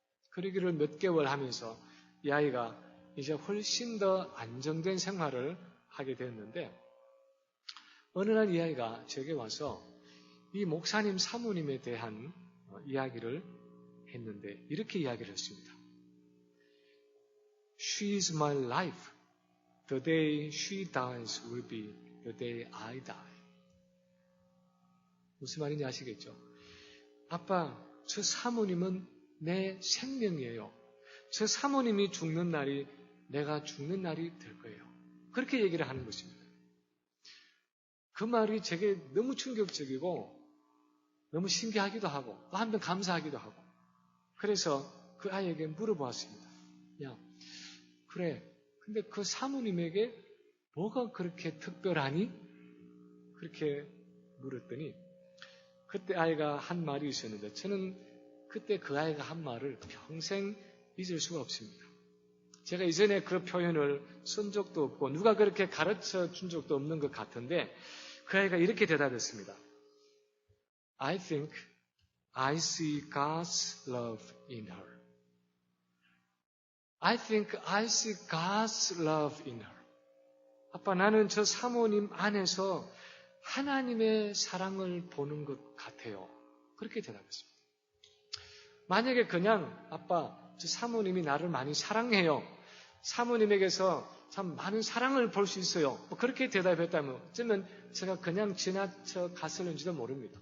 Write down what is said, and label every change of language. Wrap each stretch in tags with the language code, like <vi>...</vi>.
<ko>그러기를 몇 개월 하면서 이 아이가 이제 훨씬 더 안정된 생활을 하게 되었는데 어느 날 이 아이가 제게 와서 이 목사님 사모님에 대한 이야기를 했는데 이렇게 이야기를 했습니다.</ko> <en>She is my life. The day she dies will be the day I die.</en> <ko>무슨 말인지 아시겠죠? 아빠, 저 사모님은 내 생명이에요. 저 사모님이 죽는 날이 내가 죽는 날이 될 거예요. 그렇게 얘기를 하는 것입니다. 그 말이 제게 너무 충격적이고 너무 신기하기도 하고 또 한편 감사하기도 하고 그래서 그 아이에게 물어보았습니다. 야, 그래. 근데 그 사모님에게 뭐가 그렇게 특별하니? 그렇게 물었더니 그때 아이가 한 말이 있었는데 저는 그때 그 아이가 한 말을 평생 잊을 수가 없습니다. 제가 이전에 그 표현을 쓴 적도 없고 누가 그렇게 가르쳐 준 적도 없는 것 같은데 그 아이가 이렇게 대답했습니다.</ko> <en>I think I see God's love in her. I think I see God's love in her.</en> <ko>아빠, 나는 저 사모님 안에서 하나님의 사랑을 보는 것 같아요. 그렇게 대답했습니다. 만약에 그냥 아빠, 저 사모님이 나를 많이 사랑해요. 사모님에게서 참 많은 사랑을 볼 수 있어요. 그렇게 대답했다면 어쩌면 제가 그냥 지나쳐 갔을는지도 모릅니다.</ko>